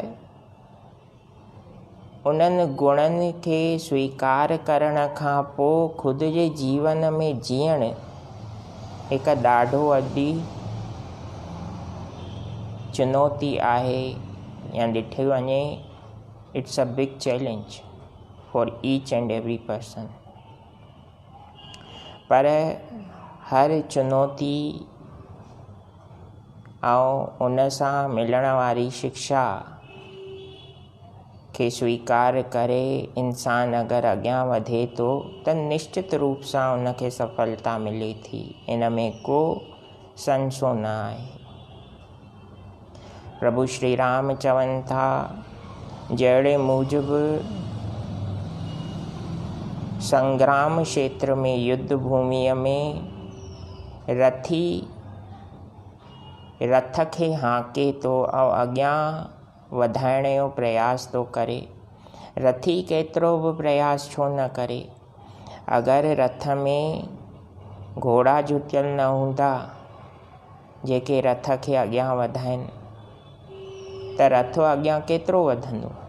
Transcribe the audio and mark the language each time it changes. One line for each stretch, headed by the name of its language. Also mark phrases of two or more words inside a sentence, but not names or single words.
Sindhi: उन्हनि गुणनि खे स्वीकार करण खां पोइ ख़ुदि जे जीवन में जीअण हिकु ॾाढो वॾी चुनौती आहे, या ॾिठो वञे
English: It's a big challenge for each and every person.
Sindhi: पर हर चुनौती ऐं उन सां मिलण वारी शिक्षा खे स्वीकार करे इंसान अगरि अॻियां वधे थो त निश्चित रूप सां उनखे सफलता मिले थी। इन में को संशय न आहे। प्रभु श्री राम चवनि था जहिड़े मूजिबि संग्राम क्षेत्र में युद्ध भूमिअ में रथी रथ खे हाके थो ऐं अॻियां वधाइण जो प्रयास थो करे, रथी केतिरो बि प्रयास छो न करे। अगरि रथ में घोड़ा जुतियल न हूंदा जेके रथ खे अॻियां वधाइनि त रथ अॻियां केतिरो वधंदो।